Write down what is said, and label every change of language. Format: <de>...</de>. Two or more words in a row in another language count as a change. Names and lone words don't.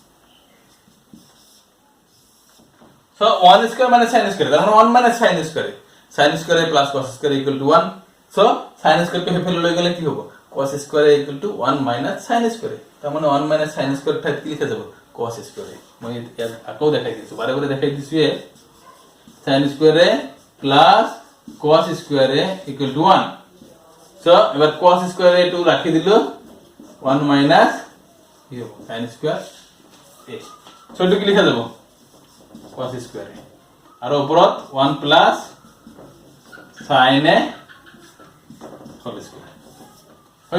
<as>সো</as> <en>1 square minus sin square</en> <as>তার মানে</as> <en>1 minus sin square sin square plus cos square equal to 1</en> <as>সো sin স্কয়ার কে ফেলে লই গেলে কি হবে</as> <en>cos square equal to 1 minus sin square</en> <as>তার মানে</as> <en>1 minus</en> <as>sin স্কয়ার ঠাই কি লিখে যাব cos স্কয়ার মই আকো দেখাই দিছো বারে বারে দেখাই দিছি</as> <en>sin square plus cos square equal to 1</en> <as>সো এবার cos স্কয়ার টু রাখি দিল</as> <en>1 minus</en> <as>কি হবে sin স্কয়ার a সো এটা কি লিখে যাব cos স্কয়ার আর উপরত</as> <en>1 plus sin a whole square</en> <as>হয়ে</as>